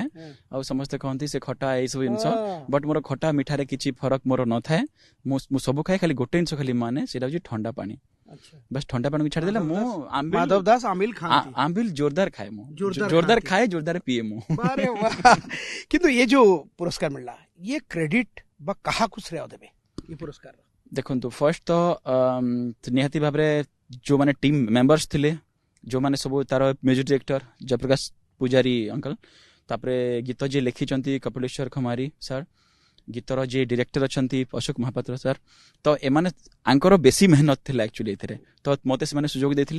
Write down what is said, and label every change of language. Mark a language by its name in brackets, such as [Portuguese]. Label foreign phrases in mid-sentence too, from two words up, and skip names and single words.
[Odia] ଆଉ ସମସ୍ତେ କହନ୍ତି ସେ ଖଟା, ଏଇ ସବୁ ଜିନିଷ, ବଟ୍ ମୋର ଖଟା ମିଠାରେ କିଛି ଫରକ ମୋର ନଥାଏ। ମୁଁ ସବୁ ଖାଏ, ଖାଲି ଗୋଟେ ଜିନିଷ ଖାଲି ମାନେ, ସେଇଟା ହଉଛି ଥଣ୍ଡା ପାଣି। ବାସ୍ ଥଣ୍ଡା ପାଣିକୁ ଛାଡ଼ିଦେଲେ ମୁଁ ମାଧବ ଦାସ ଆମିଲ ଖାଆନ୍ତି। ଆମ୍ବିଲ ଜୋରଦାର ଖାଏ, ମୁଁ ଜୋରଦାର ଖାଏ, ଜୋରଦାର ପିଏ ମୁଁ। [Hindi] କିନ୍ତୁ ये जो पुरस्कार मिलला, ये क्रेडिट [Odia] ବା କାହାକୁ ଶ୍ରେୟ ଦେବେ [Hindi] ये पुरस्कार? [Odia] ଦେଖନ୍ତୁ, ଫର୍ଷ୍ଟ ତ ନିହାତି ଭାବରେ ଯୋଉମାନେ [English] team members [Odia] ଥିଲେ, ଯୋଉମାନେ ସବୁ ତାର [English] music director [Odia] ଜୟପ୍ରକାଶ ପୂଜାରୀ ଅଙ୍କଲ, ତାପରେ ଗୀତ ଯିଏ ଲେଖିଛନ୍ତି କପିଳେଶ୍ୱର ଖମାରୀ ସାର୍, ଗୀତର ଯିଏ ଡିରେକ୍ଟର ଅଛନ୍ତି ଅଶୋକ ମହାପାତ୍ର ସାର୍, ତ ଏମାନେ ଆଙ୍କର ବେଶୀ ମେହନତ ଥିଲା ଆକ୍ଚୁଆଲି ଏଥିରେ, ତ ମତେ ସେମାନେ ସୁଯୋଗ ଦେଇଥିଲେ।